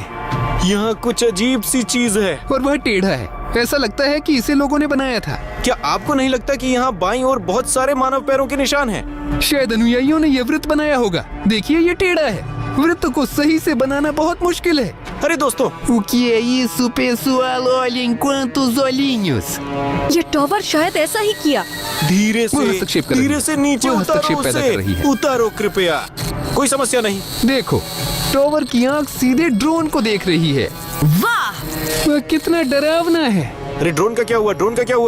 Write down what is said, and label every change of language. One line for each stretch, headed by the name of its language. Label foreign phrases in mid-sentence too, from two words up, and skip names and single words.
Hindi: यहाँ कुछ अजीब सी चीज है और वह टेढ़ा है। ऐसा लगता है कि इसे लोगों ने बनाया था। क्या आपको नहीं लगता कि यहाँ बाईं ओर बहुत सारे मानव पैरों के निशान हैं? शायद अनुयायियों ने यह वृत्त बनाया होगा। देखिए, ये टेढ़ा है। वृत्त को सही से बनाना बहुत मुश्किल है। अरे दोस्तों,
Portuguese: O que é isso, pessoal? Olhem quantos olhinhos!
Hindi: ये टॉवर शायद ऐसा ही किया। धीरे वो हस्तक्षेप कर से, रही धीरे है। से नीचे वो उतारो हस्तक्षेप पैदा कर रही उसे, है। उतारो कृपया। कोई समस्या नहीं। देखो, टॉवर की आंख सीधे ड्रोन को देख रही है। वाह, वह कितना डरावना है। अरे ड्रोन का क्या हुआ? ड्रोन का क्या हुआ?